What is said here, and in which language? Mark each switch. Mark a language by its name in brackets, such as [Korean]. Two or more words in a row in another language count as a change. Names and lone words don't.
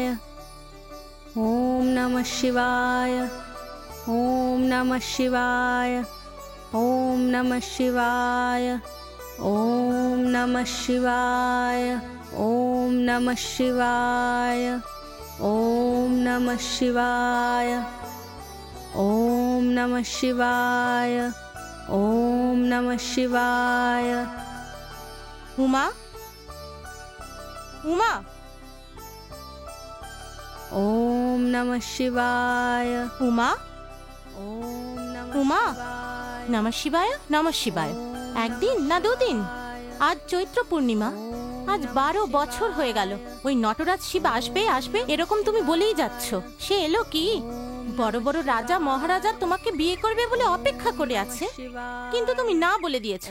[Sanskrit] ওম নমঃ শিবায়, ওম নমঃ শিবায়, ওম নমঃ শিবায়, ওম নমঃ শিবায়, ওম নমঃ শিবায়, ওম নমঃ শিবায়, ওম নমঃ শিবায়, ওম নমঃ শিবায়। উমা, উমা, ওম নমঃ শিবায়, উমা, ওম নমঃ উমা, শিবায়, নমঃ শিবায়, নমঃ শিবায়। [Bangla] একদিন না দুদিন? আজ চৈত্র পূর্ণিমা। আজ 12 বছর হয়ে গেল। ওই নটরাজ শিব আসবে আসবে এরকম তুমি বলেই যাচ্ছ। সে এলো কি? বড় বড় রাজা মহারাজা তোমাকে বিয়ে করবে বলে অপেক্ষা করে আছে, কিন্তু তুমি না বলে দিয়েছো।